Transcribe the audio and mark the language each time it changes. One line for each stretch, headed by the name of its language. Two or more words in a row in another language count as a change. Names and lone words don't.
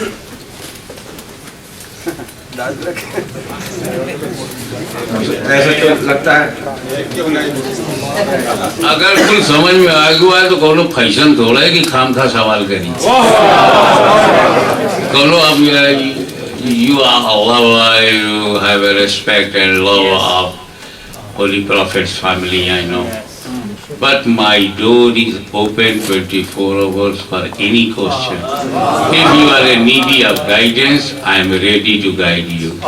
Dutch: Duidelijk.
Hindi: ऐसा क्यों लगता है? अगर कुछ समझ में आ गया तो कोनो फैशन थोड़ा है कि खाम खा सवाल करी। कोनो आप
English: you are Allah, you have a respect and love of Holy Prophet's family, I know. But my door is open 24 hours for any question. If you are in need of guidance, I am ready to guide you.